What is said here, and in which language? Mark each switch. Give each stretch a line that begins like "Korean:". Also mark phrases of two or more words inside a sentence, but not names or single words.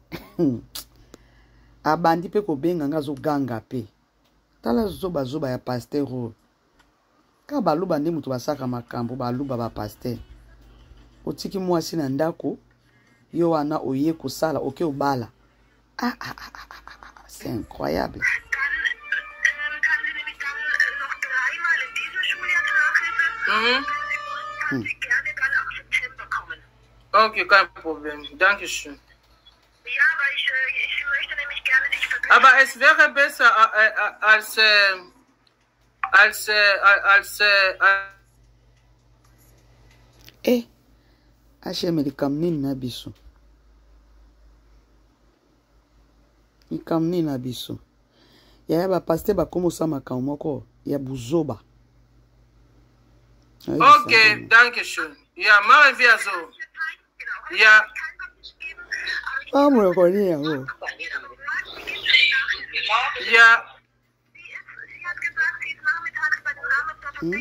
Lingala: abandi mpe kobenga nga azoganga mpe tala zoba ya paster oyo ka baluba nde mutu basaka makambo baluba bapaster otiki mwasi na ndako yo wana oye kosala oke obala
French: c'est incroyable.
German: Okay, kein Problem. Dankeschön. Ja, aber ich möchte nämlich gerne dich vergessen. Aber es wäre besser
Lingala: HM likamnini na biso. Likamnini na biso. Ya ba paster ba komosa makambo moko ya buzoba.
German: Okay, dankeschön. Ja, machen wir so. Ja.
Spanish: Vamos con ella.
German: Ja. Sie hat gesagt, sie ist nachmittags bei den Amazon Dinge.